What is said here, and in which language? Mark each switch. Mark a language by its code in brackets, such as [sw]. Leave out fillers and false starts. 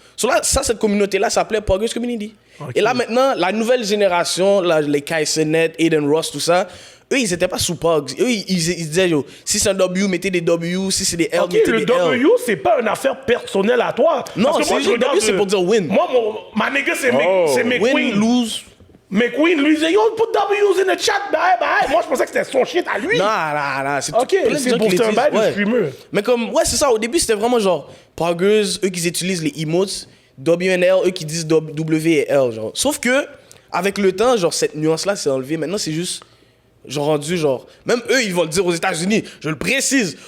[fr] So là, cette communauté-là s'appelait Poggers Community. Okay. Et là, maintenant, la nouvelle génération, là, les Kaisenet, Aiden Ross, tout ça, eux, ils étaient pas sous Pogs. Eux, ils disaient, yo, si c'est un W, mettez des W. Si c'est des L, mettez des L. Le W, c'est pas une affaire personnelle à toi. Non, c'est le W, c'est pour dire win. Moi, ma nigga, c'est McQueen. Win, lose. McQueen, lui, il disait, yo, [en] put W's in the chat. [fr] Bye. Moi, je pensais que c'était son shit à lui. Non. C'est OK, c'est pour faire un bail de streamer. Mais comme, ouais, c'est ça. Au début, c'était vraiment genre, Poggers, eux qui utilisent les emotes. WNL, eux qui disent W et L, genre. Sauf que, avec le temps, genre, cette nuance-là s'est enlevée. Maintenant, c'est juste, genre, rendu, genre... Même eux, ils vont le dire aux États-Unis. Je le précise.